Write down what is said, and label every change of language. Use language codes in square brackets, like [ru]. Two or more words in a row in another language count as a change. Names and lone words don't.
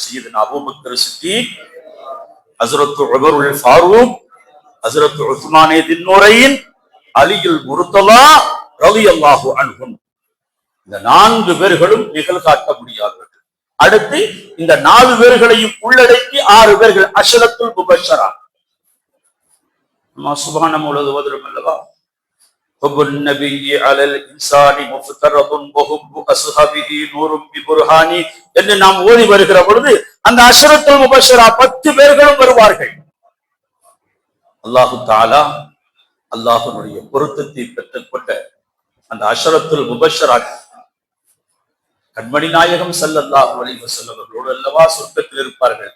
[ta] சய்யிதுனா அபூபக்கர் சித்தீக், ஹஜ்ரத் உமருல் ஃபாரூக், ஹஜ்ரத் உஸ்மானே தின்னூரைன், அலியுல் முர்தலா [ar] رضي الله عنهم. [ta] இந்த 4 பேர்களும் நிகழ்காட்ட முடியாதவர்கள். அடுத்து இந்த 4 பேர்களையும் உள்ளடக்கி 6 பேர்கள் [ar] العشرة المبشرة. [ta] சுப்ஹான முழுது ஓதுறோம் அல்லவா? [ar] حب النبي على الانسان مفترض وحب اصحابه نور ببرهان [ta] என்று நாம் ஓதி வருகிற பொழுது அந்த [ar] العشرة المبشرة [ta] 10 பேர்களும் வருவார்கள். [ar] الله تعالى [ta] அல்லாஹ்வுடைய பொருத்தத்தை பெற்றுக்கொண்ட அந்த [ar] العشرة المبشرة [ta] கண்மணி நாயகம் [ar] صلى الله عليه وسلم [ta] அவர்களோடு அல்லவா சொர்க்கத்தில் இருப்பார்கள்.